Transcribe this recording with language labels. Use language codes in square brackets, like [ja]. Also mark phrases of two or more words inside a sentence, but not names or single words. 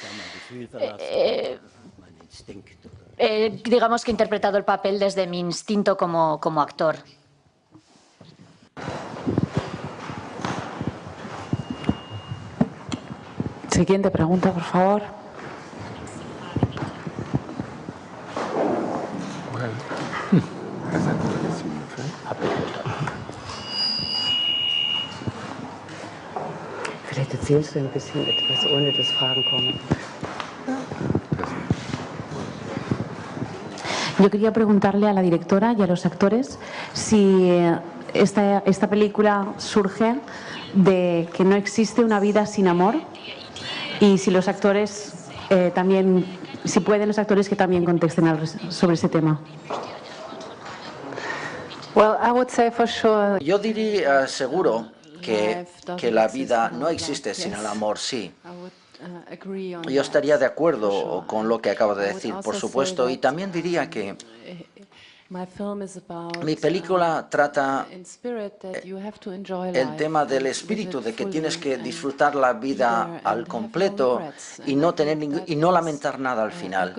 [es] Digamos que he interpretado el papel desde mi instinto como actor. Siguiente pregunta, por favor. [de] Vielleicht erzählst du ein bisschen etwas, ohne dass Fragen kommen. [es] Yo quería preguntarle a la directora y a los actores si esta película surge de que no existe una vida sin amor y si los actores también, si pueden los actores que también contesten sobre ese tema. [en] Well, I would say for sure. [es] Yo diría seguro que la vida no existe sin el amor, sí. Yo estaría de acuerdo con lo que acabo de decir, por supuesto, y también diría que mi película trata el tema del espíritu, de que tienes que disfrutar la vida al completo y no lamentar nada al final.